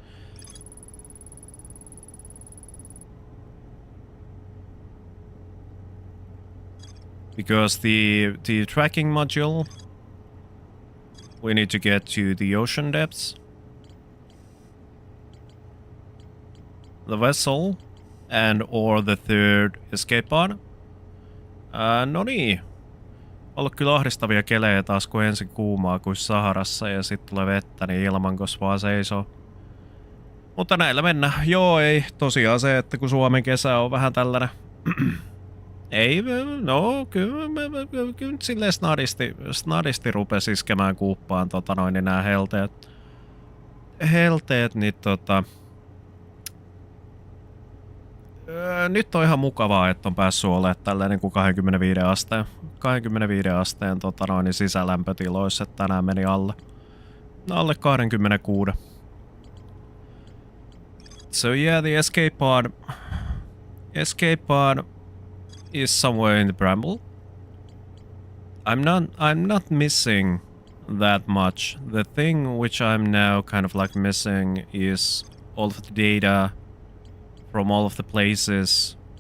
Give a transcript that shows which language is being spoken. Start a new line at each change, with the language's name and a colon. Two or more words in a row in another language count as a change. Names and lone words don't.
English: Because the tracking module, we need to get to the ocean depths. The vessel and or the third escape pod.
Finnish: No niin. Ollut kyllä ahdistavia kelejä taas, kun ensin kuumaa kuin Saharassa ja sitten tulee vettä, niin ilmankos vaan seisoo. Mutta näillä mennään. Joo, ei. Tosiaan se, että kun Suomen kesä on vähän tällainen... ei, no kyllä silleen snadisti rupesi iskemään kuuppaan niin nää helteet. Helteet, niin nyt on ihan mukavaa, että on päässyt olemaan tällainen kuin 25 asteen niin sisälämpötiloissa, että tänään meni alle 26.
English: So yeah, the escape pod is somewhere in the bramble. I'm not missing that much. The thing which I'm now kind of like missing is all of the data from all of the places.